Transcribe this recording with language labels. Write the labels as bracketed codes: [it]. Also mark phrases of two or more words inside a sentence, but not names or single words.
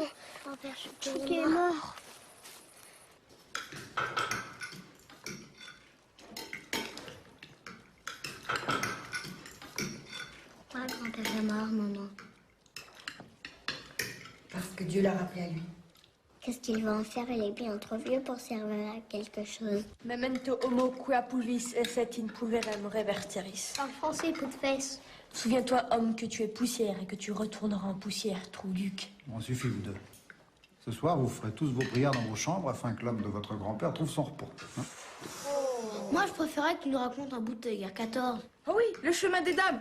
[fr] Mon père Chouquet est mort. Pourquoi grand-père est mort, maman? Parce que Dieu l'a rappelé à lui. Qu'est-ce qu'il va en faire? Il est bien trop vieux pour servir à quelque chose. [la] Memento homo quia puvis esset in pulverem reverteris. [fr] En français, coup de fesse. Souviens-toi, homme, que tu es poussière et que tu retourneras en poussière, Trou-Duc. Bon, suffit, vous deux. Ce soir, vous ferez tous vos prières dans vos chambres afin que l'homme de votre grand-père trouve son repos. Hein? Moi, je préférais que tu nous racontes un bout de guerre 14. Ah oui, le chemin des dames.